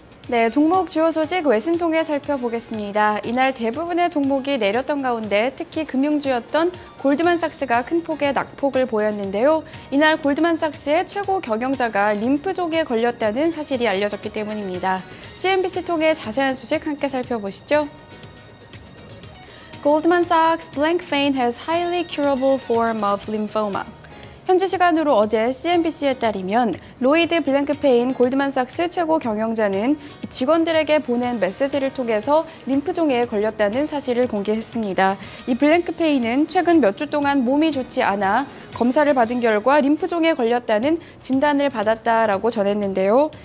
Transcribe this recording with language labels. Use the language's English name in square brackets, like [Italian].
[Korean] 네, 종목 주요 소식 외신 통해 살펴보겠습니다. 이날 대부분의 종목이 내렸던 가운데 특히 금융주였던 골드만삭스가 큰 폭의 낙폭을 보였는데요. 이날 골드만삭스의 최고 경영자가 림프종에 걸렸다는 사실이 알려졌기 때문입니다. CNBC 통해 자세한 소식 함께 살펴보시죠. [English] Goldman Sachs blank vein has highly curable form of lymphoma. [Korean] 현지 시간으로 어제 CNBC에 따르면 로이드 블랭크페인 골드만삭스 최고 경영자는 직원들에게 보낸 메시지를 통해서 림프종에 걸렸다는 사실을 공개했습니다. 이 블랭크페인은 최근 몇 주 동안 몸이 좋지 않아 검사를 받은 결과 림프종에 걸렸다는 진단을 받았다라고 전했는데요.